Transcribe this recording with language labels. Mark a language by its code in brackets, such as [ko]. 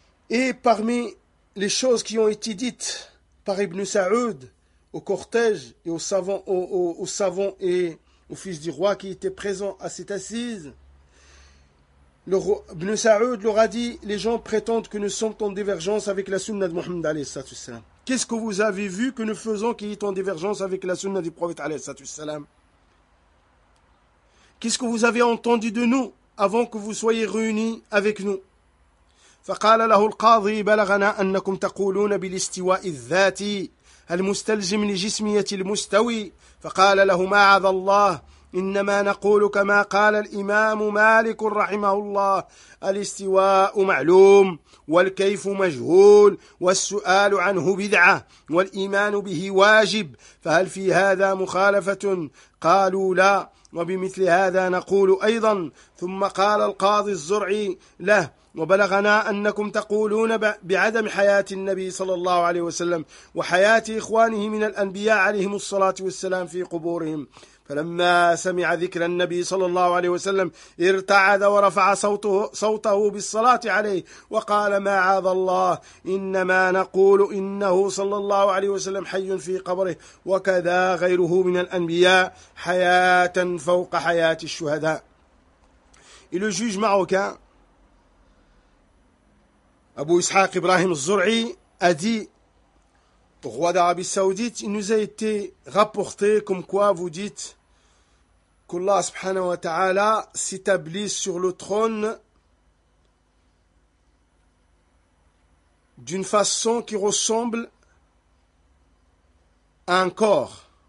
[fr] Et parmi les choses qui ont été dites par Ibn Sa'ud au cortège et aux savants et aux fils du roi qui étaient présents à cette assise, Ibn Sa'ud leur a dit: les gens prétendent que nous sommes en divergence avec la sunna de Muhammad alayhi salatu wassalam. Qu'est-ce que vous avez vu que nous faisons qui est en divergence avec la sunna du prophète alayhi salatu wassalam? Qu'est-ce que vous avez entendu de nous avant que vous soyez réunis avec nous? [ar] فقال له القاضي بلغنا انكم تقولون بالاستواء الذاتي المستلزم لجسميه المستوي فقال له ما عاد الله انما نقول كما قال الامام مالك رحمه الله الاستواء معلوم والكيف مجهول والسؤال عنه بدعه والايمان به واجب فهل في هذا مخالفه قالوا لا وبمثل هذا نقول ايضا ثم قال القاضي الزرعي له وبلغنا انكم تقولون بعدم حياه النبي صلى الله عليه وسلم وحياه اخوانه من الانبياء عليهم الصلاه والسلام في قبورهم فلما سمع ذكر النبي صلى الله عليه وسلم ارتعد ورفع صوته بالصلاة عليه وقال ما عاذ الله إنما نقول إنه صلى الله عليه وسلم حي في قبره وكذا غيره من الأنبياء حياة فوق حياة الشهداء. [fr] Et le juge marocain Abu Ishaq Ibrahim Zur'i a dit: au roi d'Arabie Saoudite, il nous a été rapporté comme quoi vous dites qu'Allah subhanahu wa ta'ala s'établit sur le trône d'une façon qui ressemble à un corps.